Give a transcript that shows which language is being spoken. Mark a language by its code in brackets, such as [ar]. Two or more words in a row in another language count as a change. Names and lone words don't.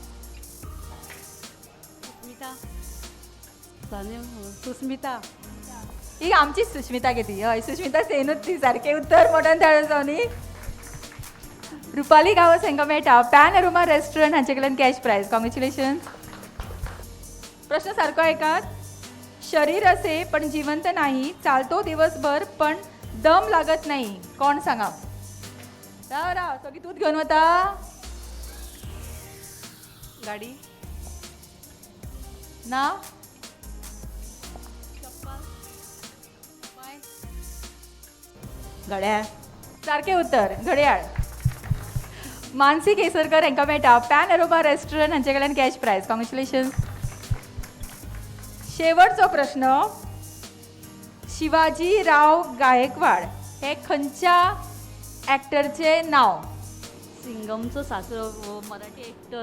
[kok] सुस्मिता. ही आमची सुष्मिता घेती. हय, सुष्मिता सेनूच ती. सारकें उत्तर. मोठ्यान ताळ्यो जावनी. रुपाली गावस हांकां मेळटा पॅनोरमा रेस्टॉरंट, हांचे कडल्यान [en] cash prize. [kok] कॉंग्रॅच्युलेशन्स. प्रश्न सारको ऐकात. [mr] शरीर असे पण जिवंत नाही, चालतो दिवसभर पण दम लागत नाही, कोण सांगा? [kok] राव सगळी तूच घेऊन वता. गाडी. ना घड्याळ. सारखे उत्तर घड्याळ. मानसी केसरकर हांकां मेळटा पॅन एरोमा रेस्टॉरंट हांचे कडल्यान [en] cash prize. [kok] कॉंग्रॅच्युलेशन्स. शेवटचो प्रश्न. शिवाजी राव गायकवाड हे खंयच्या ॲक्टरचे नाव? सिंगमचो सासरो हो मराठी एक्टर.